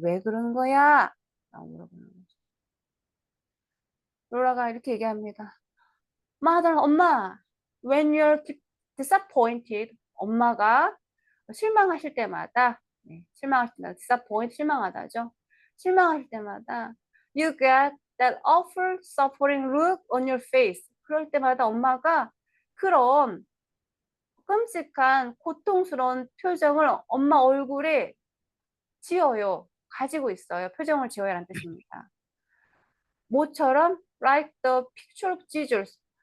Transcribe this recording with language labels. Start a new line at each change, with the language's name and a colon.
Korean: 왜 그러는 거야? 라고 물어보는 거죠. 로라가 이렇게 얘기합니다. Mother, 엄마,
English: when you're disappointed,
Korean: 엄마가 실망하실 때마다, 실망하실 때마다, disappoint, 실망하다죠. 실망하실 때마다,
English: you get that awful suffering look on your face.
Korean: 그럴 때마다 엄마가 그런 끔찍한 고통스러운 표정을 엄마 얼굴에 지어요. 가지고 있어요. 표정을 지어요라는 뜻입니다. 뭐처럼?
English: Like the picture of Jesus.